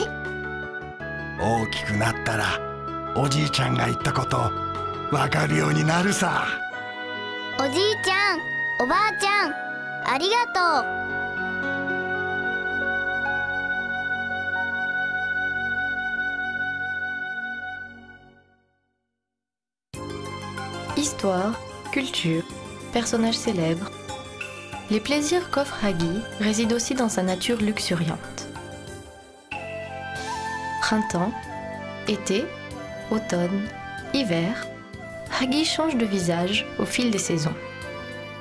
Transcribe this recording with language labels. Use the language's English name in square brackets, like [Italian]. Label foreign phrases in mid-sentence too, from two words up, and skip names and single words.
[Japanese] 大きくなったらおじいちゃんが言ったことわかるようになるさ。おじいちゃん、おばあちゃん、ありがと [French] う。Histoire, culture, personnages célèbres. Les plaisirs qu'offre Hagi résident aussi dans sa nature luxuriante. Printemps, été, automne, hiver, Hagi change de visage au fil des saisons.